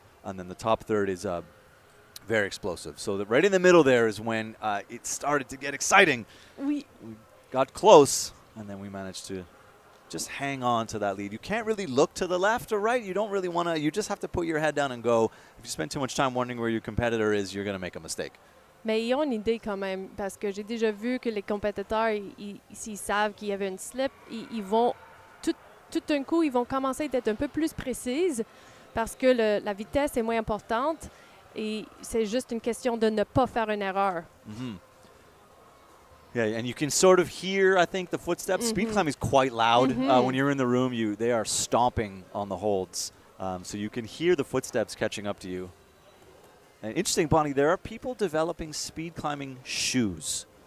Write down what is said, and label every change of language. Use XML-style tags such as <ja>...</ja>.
<en>And then the top third is very explosive. So right in the middle there is when it started to get exciting.</en> <fr>Oui.</fr> <en>We got close, and then we managed to just hang on to that lead. You can't really look to the left or right. You don't really want to. You just have to put your head down and go. If you spend too much time wondering where your competitor is, you're going to make a mistake.</en> <fr>Mais ils ont une idée quand même, parce que j'ai déjà vu que les compétiteurs, s'ils savent qu'il y avait une slip, ils vont, tout d'un coup, ils vont commencer d'être un peu plus précises, parce que la vitesse est moins importante, et c'est juste une question de ne pas faire une erreur.</fr> <en>Yeah, and you can sort of hear, I think, the footsteps. Speed climbing is quite loud. When you're in the room, they are stomping on the holds. So you can hear the footsteps catching up to you. And interesting, Bonnie, there are people developing speed climbing shoes.</en>